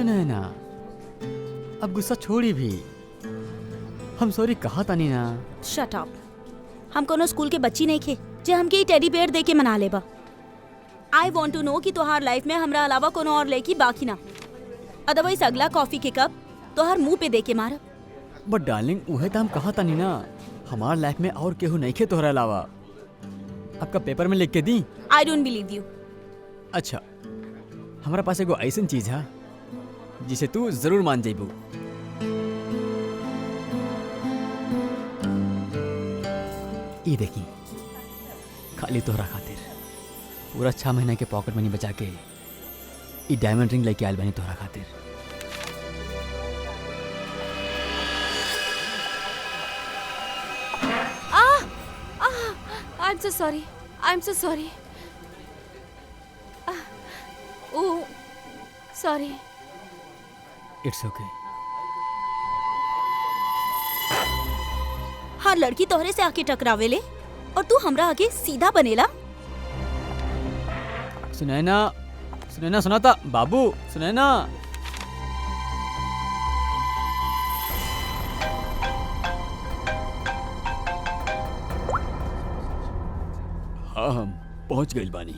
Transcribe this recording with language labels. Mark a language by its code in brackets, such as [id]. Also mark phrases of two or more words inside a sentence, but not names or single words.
[bho] ना, अब गुस्सा छोड़ी भी। हम सॉरी कहा तानी ना। [en] shut up. [bho] हम कोनो स्कूल के बच्ची नहीं खे जे हमके ई [en] teddy bear [bho] दे के मना लेबा। [en] I want to know [bho] कि तोहार लाइफ में हमरा अलावा कोनो और लड़की बाकी ना। अदरवाइज अगला कॉफी के कप तोहार मुंह पे दे के मारब। [en] but darling [bho] उहे तो हम कहा तानी ना, हमार लाइफ में और केहू नहीं खे तोहरा अलावा। आपका पेपर में लिख के दी। [en] I don't believe you. [bho] अच्छा, हमारा पास एगो ऐसन चीज है जिसे तू जरूर मान जाइबू। ये देखी, खाली तोहरा खातिर पूरा 6 महीना के [en] pocket money [bho] बचा के ये [en] diamond ring [bho] लेके आयल बनी तोहरा खातिर। [en] I'm so sorry. I'm so sorry. Oh, sorry. it's okay. [bho] हर लड़की तोहरे से आके टकरावेले और तू हमरा आगे सीधा बनेला। सुनैना, सुनैना सुनाता बाबू, सुनैना। हाँ, हम पहुंच गइल बानी।